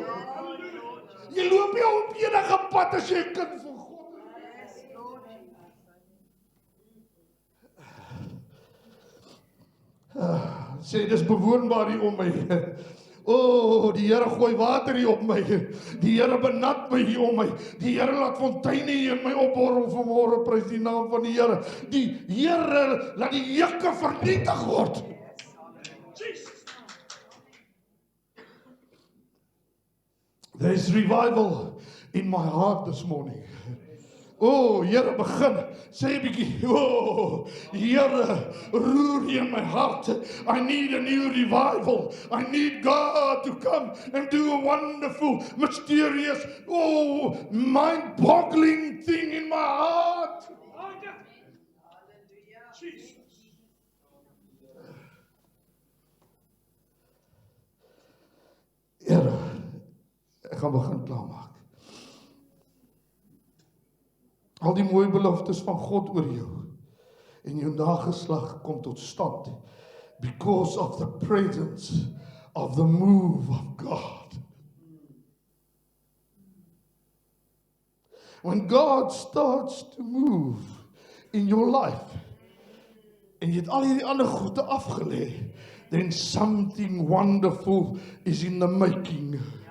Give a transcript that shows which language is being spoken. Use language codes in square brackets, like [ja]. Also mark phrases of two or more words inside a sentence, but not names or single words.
[af] Jy loop nie op enige pad as jy 'n kind van sê, dis bewoonbaar hier om my. O, die Here gooi water hier op my. Die Here benat my hier om my. Die Here laat fonteine hier in my opborrel vanmôre, prys die naam van die Here. Die Here laat die juke vernietig word. [en] There is revival in my heart this morning. O, [af] Here, begin, sê 'n bietjie, o, Here, roer hier in my heart. [en] I need a new revival. I need God to come and do a wonderful, mysterious, mind-boggling thing in my heart. Hallelujah. Jesus. [af] Here, ek gaan begin klaarmaak. Al die mooi beloftes van God oor jou en jou nageslag kom tot stand [en] because of the presence of the move of God. When God starts to move in your life [af] en jy het al hierdie ander goede afgelê, [en] then something wonderful is in the making.